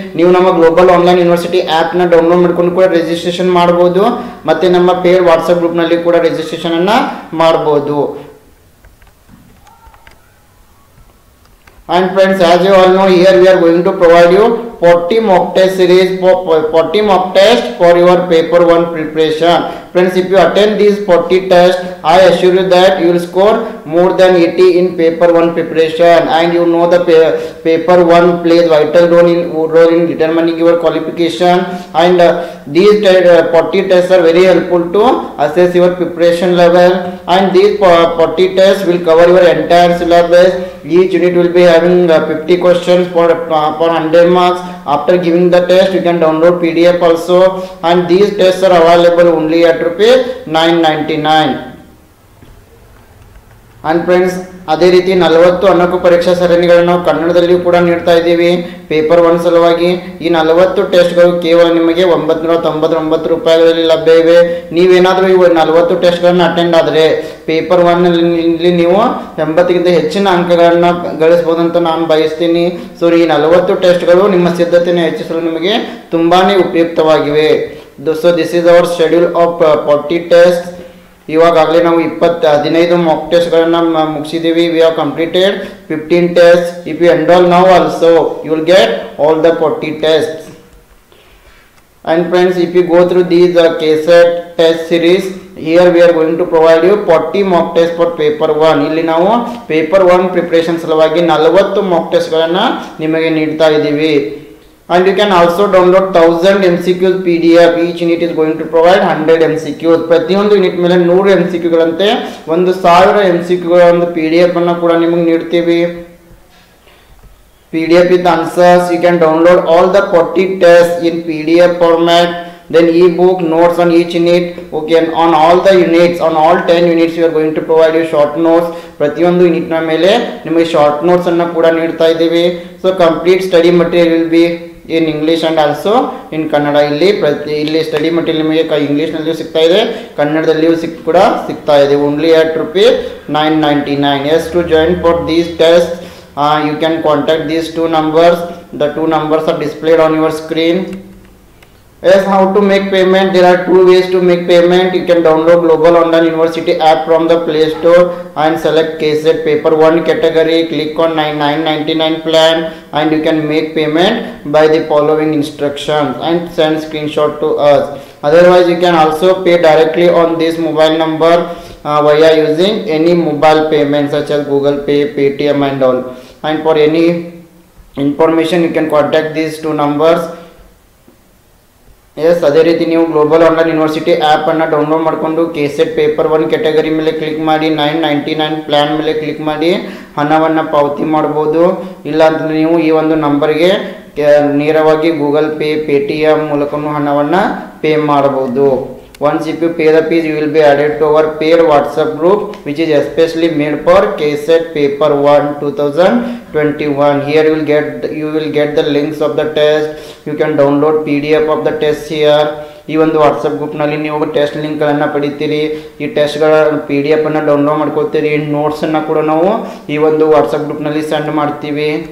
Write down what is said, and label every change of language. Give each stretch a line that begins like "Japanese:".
Kannada: ನೀವು ನಮ್ಮ global online university ಆ್ಯಪ್ನ ಡೌನ್ಲೋಡ್ ಮಾಡ್ಕೊಂಡು ಕೂಡ ರಿಜಿಸ್ಟ್ರೇಷನ್ ಮಾಡ್ಬೋದು, ಮತ್ತು ನಮ್ಮ ಪೇಡ್ ವಾಟ್ಸಪ್ ಗ್ರೂಪ್ನಲ್ಲಿ ಕೂಡ ರಿಜಿಸ್ಟ್ರೇಷನ್ ಅನ್ನು ಮಾಡ್ಬೋದು.
English: And friends, as you all know, here we are going to provide you 40 mock test series for 40 mock test for your paper 1 preparation. Friends, if you attend these 40 tests, I assure you that you will score more than 80 in paper 1 preparation, and you know the paper 1 plays vital role in determining your qualification, and these 40 tests are very helpful to assess your preparation level, and these 40 tests will cover your entire syllabus. Each unit will be having 50 questions for 100 marks. After giving the test, you can download PDF also, and these tests are available only at rupees 999. And friends,
Kannada: ಅದೇ ರೀತಿ 40 ಅಣಕು ಪರೀಕ್ಷಾ ಸರಣಿಗಳನ್ನು ನಾವು ಕನ್ನಡದಲ್ಲಿಯೂ ಕೂಡ ನೀಡ್ತಾ ಇದ್ದೀವಿ paper 1 ಸಲುವಾಗಿ. ಈ 40 ಟೆಸ್ಟ್ಗಳು ಕೇವಲ ನಿಮಗೆ 999 ರೂಪಾಯಿಗಳಲ್ಲಿ ಲಭ್ಯ ಇವೆ. ನೀವೇನಾದರೂ ಈ 40 ಟೆಸ್ಟ್ಗಳನ್ನು ಅಟೆಂಡ್ ಆದರೆ ಪೇಪರ್ 1ನಲ್ಲಿ ನೀವು 80ಕ್ಕಿಂತ ಹೆಚ್ಚಿನ ಅಂಕಗಳನ್ನು ಗಳಿಸಬಹುದು ಅಂತ ನಾನು ಬಯಸ್ತೀನಿ. ಸೊ ಈ 40 ಟೆಸ್ಟ್ಗಳು ನಿಮ್ಮ ಸಿದ್ಧತೆಯನ್ನು ಹೆಚ್ಚಿಸಲು ನಿಮಗೆ ತುಂಬಾ ಉಪಯುಕ್ತವಾಗಿವೆ.
English: So this is our schedule of 40 test.
Kannada: ಇವಾಗಲೇ ನಾವು 15 Mach ಟೆಸ್ಟ್ಗಳನ್ನು ಮುಗಿಸಿದ್ದೀವಿ.
English: We have completed 15 test. If you enroll now also you will get all the 40 test. And friends, if you go through these KSET test series, here we are going to provide you 40 mock tests for paper 1.
Kannada: ಇಲ್ಲಿ ನಾವು paper 1 preparation ಸಲುವಾಗಿ 40 Mach ಟೆಸ್ಟ್ಗಳನ್ನು ನಿಮಗೆ ನೀಡ್ತಾ ಇದ್ದೀವಿ.
English: And you can also download 1000 MCQs PDF. Each unit is going to provide 100 MCQs.
Kannada: ಪ್ರತಿಯೊಂದು unit ಮೇಲೆ 100 MCQಗಳಂತೆ 1000 MCQಗಳ ಒಂದು PDF ಅನ್ನು ಕೂಡ ನಿಮಗೆ ನೀಡ್ತೀವಿ.
English: PDF with answers. You can download all the 40 tests in PDF format. Then e-book notes on each unit. Okay, and on all the units, on all 10 units, you are going to provide you short notes.
Kannada: ಪ್ರತಿಯೊಂದು ಯೂನಿಟ್ನ ಮೇಲೆ ನಿಮಗೆ short notes ಅನ್ನು ಕೂಡ ನೀಡ್ತಾ ಇದ್ದೀವಿ.
English: So complete study material will be in English and also in Kannada.
Kannada: ಇಲ್ಲಿ study material ನಿಮಗೆ ಇಂಗ್ಲೀಷ್ನಲ್ಲಿಯೂ ಸಿಗ್ತಾ ಇದೆ, ಕನ್ನಡದಲ್ಲಿಯೂ ಕೂಡ ಸಿಗ್ತಾ ಇದೆ.
English: Only at rupees 999. Yes, to join for these tests, you can contact these two numbers. The two numbers are displayed on your screen. Yes, how to make payment? There are two ways to make payment. You can download Global Online University app from the Play Store and select KSET paper 1 category. Click on 999 plan, and you can make payment by the following instructions and send screenshot to us. Otherwise, you can also pay directly on this mobile number via using any mobile payment such as Google Pay, Paytm and all. And for any information, you can contact these two numbers.
Kannada: S, ಅದೇ ರೀತಿ ನೀವು global online university ಆ್ಯಪನ್ನು download ಮಾಡಿಕೊಂಡು KSET paper 1 category ಮೇಲೆ click ಮಾಡಿ 999 plan ಮೇಲೆ click ಮಾಡಿ ಹಣವನ್ನು ಪಾವತಿ ಮಾಡ್ಬೋದು. ಇಲ್ಲ ಅಂತಂದರೆ ನೀವು ಈ ಒಂದು ನಂಬರ್ಗೆ ನೇರವಾಗಿ ಗೂಗಲ್ ಪೇ, ಪೇಟಿಎಮ್ ಮೂಲಕನೂ ಹಣವನ್ನು ಪೇ ಮಾಡ್ಬೋದು.
English: Once if you pay the fees, you will be added to our paid WhatsApp group, which is especially made for KSET paper 1 2021. Here you will get the links of the test. You can download PDF of the test here.
Kannada: ಈ ಒಂದು WhatsApp ಗ್ರೂಪ್ನಲ್ಲಿ ನೀವು test ಲಿಂಕ್ಗಳನ್ನು ಪಡಿತೀರಿ. ಈ ಟೆಸ್ಟ್ಗಳ PDF ಅನ್ನು download ಮಾಡ್ಕೋತೀರಿ. ನೋಟ್ಸನ್ನು ಕೂಡ ನಾವು ಈ ಒಂದು ವಾಟ್ಸಪ್ ಗ್ರೂಪ್ನಲ್ಲಿ ಸೆಂಡ್ ಮಾಡ್ತೀವಿ.